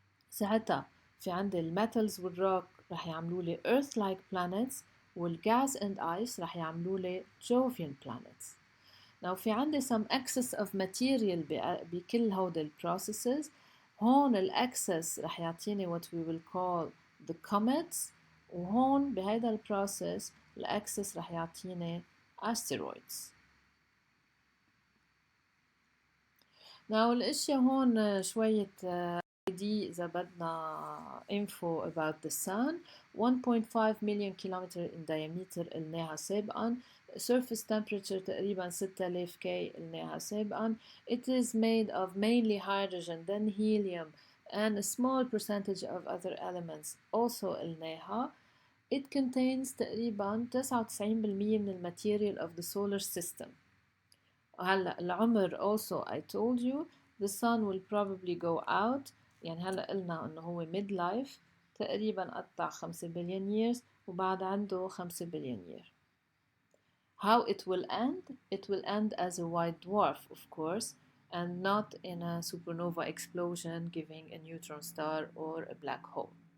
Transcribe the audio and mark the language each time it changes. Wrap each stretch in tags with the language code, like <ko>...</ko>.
<ar>ساعتها في عندي الميتالز والروك رح يعملوا لي</ar> <en>earth like planets</en> <ar>وال</ar> <en>gas and ice</en> <ar>رح يعملوا لي</ar> <en>Jovian planets. Now</en> <ar>في عندي</ar> <en>some excess of material</en> <ar>بكل هودي</ar> <en>processes.</en> <ar>هون excess رح يعطيني</ar> <en>what we will call the comets</en> <ar>وهون بهيدا process excess رح يعطيني asteroids. Now الاشياء هون شوية دي إذا بدنا</ar> <en>info about the sun. 1.5 million kilometer in diameter</en> <ar>قلناها سابقا.</ar> <en>surface temperature تقريبا 6000 K</en> <ar>قلناها سابقا.</ar> <en>It is made of mainly hydrogen then helium and a small percentage of other elements also</en> <ar>قلناها.</ar> <en>it contains</en> <ar>تقريبا 99% من الماتيريال</ar> <en>of the solar system.</en> <ar>هلا العمر</ar> <en>also I told you the sun will probably go out.</en> <ar>يعني هلا قلنا انه هو</ar> <en>mid life</en> <ar>تقريبا قطع</ar> <en>5 billion years</en> <ar>وبعد عنده 5 billion year.</ar> <en>How it will end? It will end as a white dwarf, of course, and not in a supernova explosion giving a neutron star or a black hole.</en>